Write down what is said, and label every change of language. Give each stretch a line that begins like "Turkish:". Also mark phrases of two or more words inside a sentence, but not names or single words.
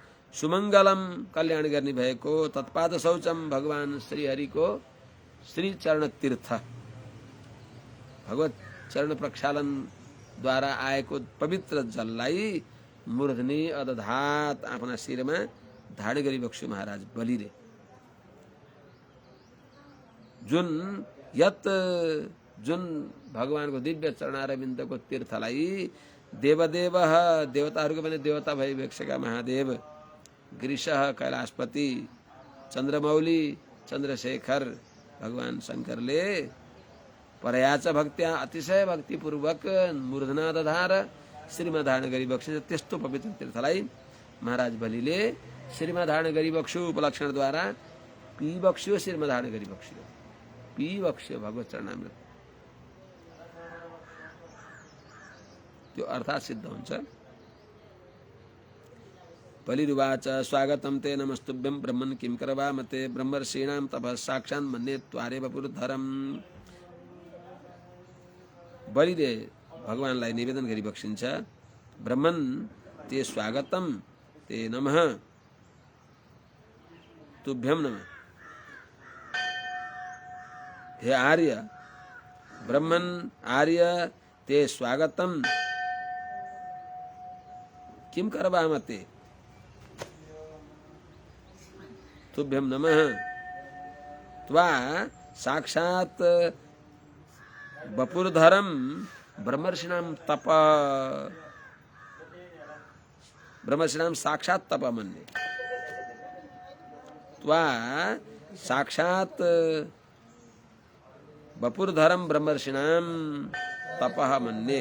Nepali: सुमंगलम कल्याण गर्ने भएको
Sanskrit: तत्पाद शौचम
Nepali: भगवान श्री हरि को श्री चरण तीर्थ भगवत चरण प्रक्षालन द्वारा आएको पवित्र जललाई
Sanskrit: मूर्धनि अदधात
Nepali: आफ्ना शिरमा धारण गरी बक्सु महाराज बलिले जुन भगवानको दिव्य चरणारविन्दको तीर्थलाई देवदेव देवताहरूको पनि देवता भई बसेका महादेव गिरिशः कैलाशपति चन्द्रमौली चन्द्रशेखर भगवान शंकरले
Sanskrit: परयाच भक्त्या
Nepali: अतिशय भक्तिपूर्वक
Sanskrit: मूर्धना दधार
Nepali: श्रीमा धारण गरी बक्से त्यस्तो पवित्र तीर्थलाई महाराज बलिले श्रीमा धारण गरी बक्सु उपलक्षणद्वारा पी बक्स्यो श्रीमा धारण गरी बक्स्यो पी बक्स्यो भगवत चरणामृत त्यो अर्थात् सिद्ध हुन्छ।
Sanskrit: बलिरुवाच स्वागतं ते नमस्तुभ्यं ब्रह्मन् किं करवामते ब्रह्मर्षीणां तपः साक्षान् मन्ये त्वारेव पुरुधरम्।
Nepali: बलिले भगवानलाई निवेदन गरी बक्सिन्छ
Sanskrit: ब्रह्मन् ते स्वागतं ते नमः तुभ्यं नमः। हे आर्य ब्रह्मन् आर्य ते स्वागतं किं करवामते तुभ्यं नमः त्वा साक्षात् वपुर्धरं ब्रह्मर्षिणां तप ब्रह्मर्षिणां साक्षात् तप मन्ये त्वा साक्षात् वपुर्धरं ब्रह्मर्षिणां तपः मन्ये।